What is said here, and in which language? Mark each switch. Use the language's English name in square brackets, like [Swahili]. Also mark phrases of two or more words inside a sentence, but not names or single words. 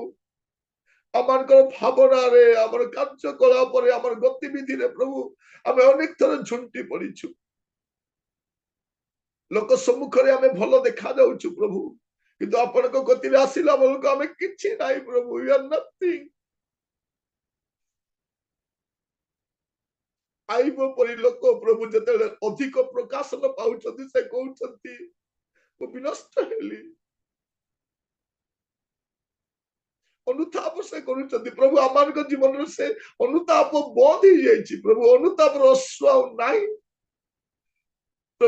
[Odia] ଆମମାନଙ୍କର ଭାବନାରେ, ଆମର କାର୍ଯ୍ୟକଳାପରେ, ଆମର ଗତିବିଧିରେ ପ୍ରଭୁ ଆମେ ଅନେକ ଥର ଝୁଣ୍ଟି ପଡିଛୁ। ଲୋକ ସମ୍ମୁଖରେ ଆମେ ଭଲ ଦେଖାଯାଉଛୁ ପ୍ରଭୁ, କିନ୍ତୁ ଆପଣଙ୍କ ଗତିରେ ଆସିଲା ବେଳକୁ ଆମେ କିଛି ନାହିଁ ପ୍ରଭୁ। [English] We are nothing। [Odia] ଆଇବ ପରି ଲୋକ ପ୍ରଭୁ ଯେତେବେଳେ ଅଧିକ ପ୍ରକାଶନ ପାଉଛନ୍ତି, ସେ କହୁଛନ୍ତି ମୁଁ ବିନଷ୍ଟ ହେଲି। ଅନୁତାପ ସେ କରୁଛନ୍ତି ପ୍ରଭୁ, ଆମମାନଙ୍କ ଜୀବନରେ ସେ ଅନୁତାପ ବନ୍ଦ ହେଇଯାଇଛି ପ୍ରଭୁ, ଅନୁତାପର ଅଶ୍ରୁ ଆଉ ନାହିଁ ପ୍ରଭୁ।